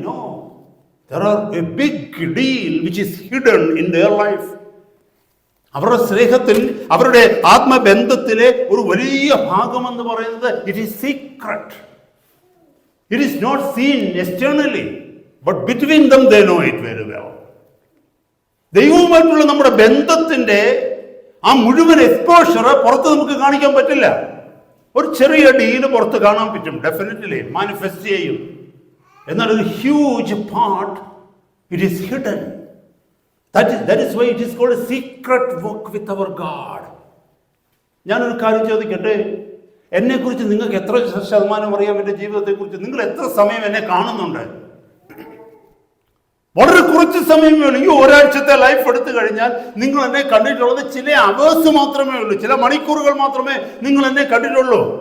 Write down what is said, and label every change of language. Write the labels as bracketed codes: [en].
[en] No, there are a big deal which is hidden in their life. [ml] അവരുടെ സ്നേഹത്തിൽ, അവരുടെ ആത്മബന്ധത്തിലെ ഒരു വലിയ ഭാഗമെന്ന് പറയുന്നത് [en] It is secret. It is not seen externally, but between them they know it very well. [ml] ദൈവവുമായിട്ടുള്ള നമ്മുടെ ബന്ധത്തിന്റെ ആ മുഴുവൻ എക്സ്പോഷർ പുറത്ത് നമുക്ക് കാണിക്കാൻ പറ്റില്ല. ഒരു ചെറിയ ഡീല് പുറത്ത് കാണാൻ പറ്റും, ഡെഫിനറ്റ്ലി മാനിഫെസ്റ്റ് ചെയ്യും. എന്നാൽ ഒരു [en] Huge part it is hidden. That is why it is called a secret walk with our God. [ml] ഞാനൊരു കാര്യം ചോദിക്കട്ടെ, എന്നെക്കുറിച്ച് നിങ്ങൾക്ക് എത്ര ശതമാനം അറിയാം? എൻ്റെ ജീവിതത്തെക്കുറിച്ച് നിങ്ങൾ എത്ര സമയം എന്നെ കാണുന്നുണ്ട്? വളരെ കുറച്ച് സമയമേ ഉള്ളൂ. ഈ ഒരാഴ്ചത്തെ ലൈഫ് എടുത്തു കഴിഞ്ഞാൽ നിങ്ങൾ എന്നെ കണ്ടിട്ടുള്ളത് ചില അവേഴ്സ് മാത്രമേ ഉള്ളൂ, ചില മണിക്കൂറുകൾ മാത്രമേ നിങ്ങൾ എന്നെ കണ്ടിട്ടുള്ളൂ.